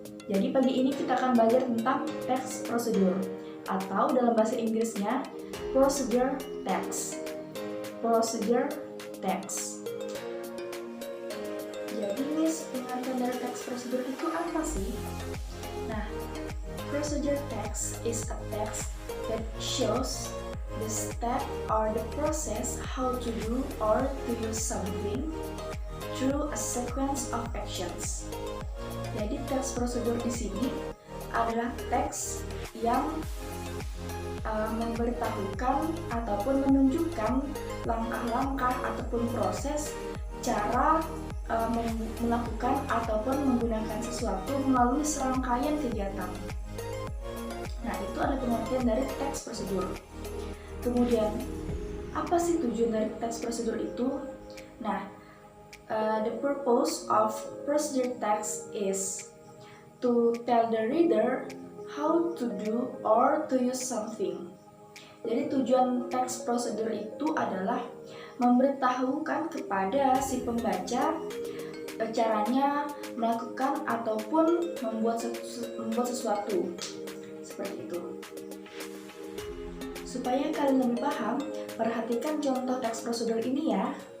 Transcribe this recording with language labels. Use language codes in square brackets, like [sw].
[id] Jadi pagi ini kita akan belajar tentang text procedure atau dalam bahasa Inggrisnya procedure text. [en] Procedure text. [id] Jadi Miss, pengertian dari text procedure itu apa sih? [en] Nah, procedure text is a text that shows the step or the process how to do or to use something through a sequence of actions. [id] Jadi teks prosedur di sini adalah teks yang memberitahukan ataupun menunjukkan langkah-langkah ataupun proses cara melakukan ataupun menggunakan sesuatu melalui serangkaian kegiatan. Nah, itu ada pengertian dari teks prosedur. Kemudian, apa sih tujuan dari teks prosedur itu? [en] Nah, the purpose of procedure text is to tell the reader how to do or to use something. [id] Jadi tujuan teks prosedur itu adalah memberitahukan kepada si pembaca caranya melakukan ataupun membuat sesuatu. Seperti itu. Supaya kalian lebih paham, perhatikan contoh teks prosedur ini ya.